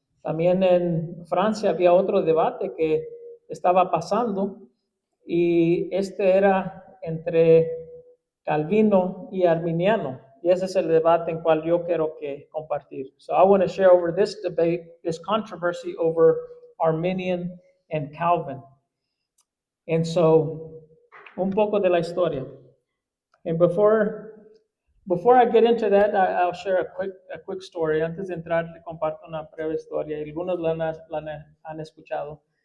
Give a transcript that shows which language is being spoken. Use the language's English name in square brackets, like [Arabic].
[Spanish] También en Francia había otro debate que estaba pasando, y este era entre Calvino y Arminiano. Y ese es el debate en cual yo quiero que compartir. [English] So I want to share over this debate, this controversy over Arminian and Calvin. And so, [Spanish] un poco de la historia. [English] And before I get into that, I'll share a quick story. [Spanish] Antes de entrar, le comparto una breve historia. Algunos la han escuchado.